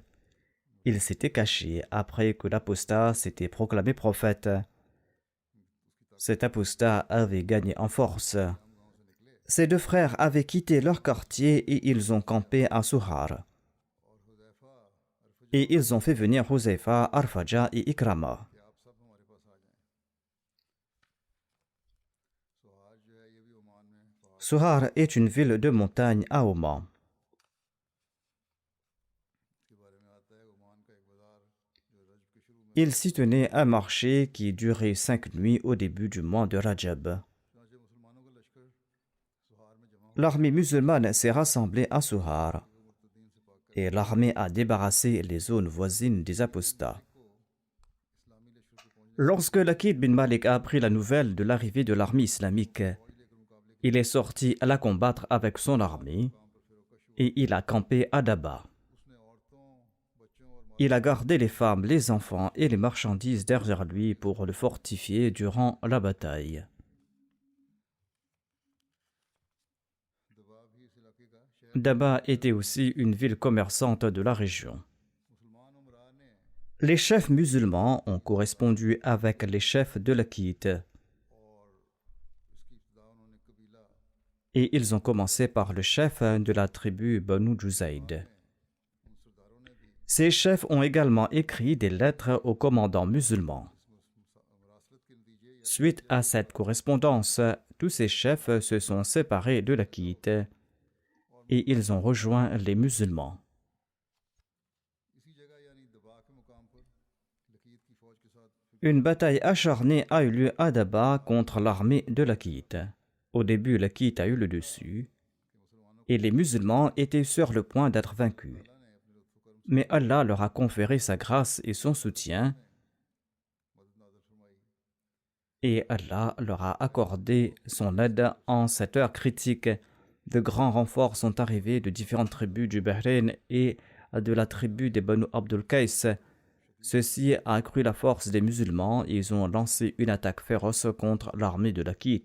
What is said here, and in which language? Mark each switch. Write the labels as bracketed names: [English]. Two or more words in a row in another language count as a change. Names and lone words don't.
[French] Ils s'étaient cachés après que l'apostat s'était proclamé prophète. Cet apostat avait gagné en force. Ces 2 frères avaient quitté leur quartier et ils ont campé à Souhar. Et ils ont fait venir Huzaifa, Arfaja et Ikrama. [Urdu] کہ آپ سب ہمارے پاس آ جائیں. سہار جو ہے یہ بھی عمان میں پہاڑ [French] Suhar est une ville de montagne à Oman. [Urdu] کے بارے میں آتا ہے. عمان کا ایک بازار جو رجب کے شروع میں [French] Il s'y tenait un marché qui durait 5 nuits au début du mois de Rajab. [Urdu] چنانچہ مسلمانوں کا لشکر سہار میں جمع ہو [French] L'armée musulmane s'est rassemblée à Suhar [Urdu] گیا۔ مرتدین سے پاک [French] et l'armée a débarrassé les zones voisines des apostats. [Urdu] کو اسلامی لشکر کے پہنچنے [French] Lorsque Lakid bin Malik a appris la nouvelle de l'arrivée de l'armée islamique, [Urdu] فوج لیکر مقابلے کے [French] il est sorti à la combattre avec son armée [Urdu] کام پر فیروکا شروع [French] et il a campé à Daba. [Urdu] اسنے عورتوں بچوں اور [French] Il a gardé les femmes, les enfants et les marchandises derrière lui pour le fortifier durant la bataille. [Urdu] دبا بھی اس علاقے کا شہر [French] Daba était aussi une ville commerçante de la région. [Urdu] مسلمان امرا نے [French] Les chefs musulmans ont correspondu avec les chefs de l'Aqit [Urdu] اور اسکی ابتدا انہوں نے قبیلہ [French] et ils ont commencé par le chef de la tribu Banu Juzayd. [Urdu] ان سرداروں نے بھی [French] Ces chefs ont également écrit des lettres aux commandants musulmans. [Urdu] مراسلت کے نتیجے [French] Suite à cette correspondance, tous ces chefs se sont séparés de l'Aqit et ils ont rejoint les musulmans. [Urdu] اسی جگہ یعنی دبا کے مقام پر لقیط کی فوج کے ساتھ [French] Une bataille acharnée a eu lieu à Daba contre l'armée de l'Aqit. Au début, l'Aqit a eu le dessus et les musulmans étaient sur le point d'être vaincus. Mais Allah leur a conféré sa grâce et son soutien [Urdu] مدد نازل فرمائی. [French] et Allah leur a accordé son aide en cette heure critique. De grands renforts sont arrivés de différentes tribus du Bahreïn et de la tribu des Banu Abdul Qais. Ceci a accru la force des musulmans et ils ont lancé une attaque féroce contre l'armée de l'Aqit.